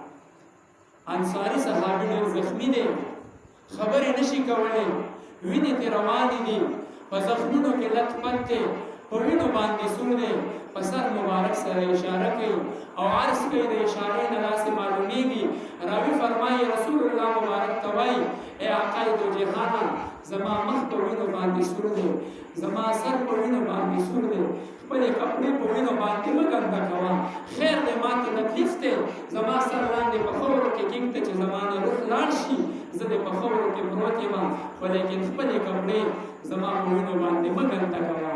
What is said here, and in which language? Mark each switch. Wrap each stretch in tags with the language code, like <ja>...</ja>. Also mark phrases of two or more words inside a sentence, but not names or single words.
<ps>انصاري صحابي ډېر زخمي دی خبرې نشي کولی وینې ترې روانې دي په زخمونو کې لت پت دی په وینو باندې سور دی په سر مبارک سره اشاره کوي او عرض کوي د اشارې نه داسې معلومیږي. راوي فرمایي رسول الله مبارک ته وایي ای آقای دو جهانه زما مخ په وینو باندې سور دی زما سر په وینو باندې سور دی خپلې کپړې په وینو باندې مه ګنده کوه خیر دی ما ته تکلیف دی زما سر لاندې په خاورو کې کېږده چې زما نه روح لاړ شي زه دې په خاورو کې پروت یم خو لیکن خپلې کپړې زما په وینو باندې مه ګنده کوه.</ps>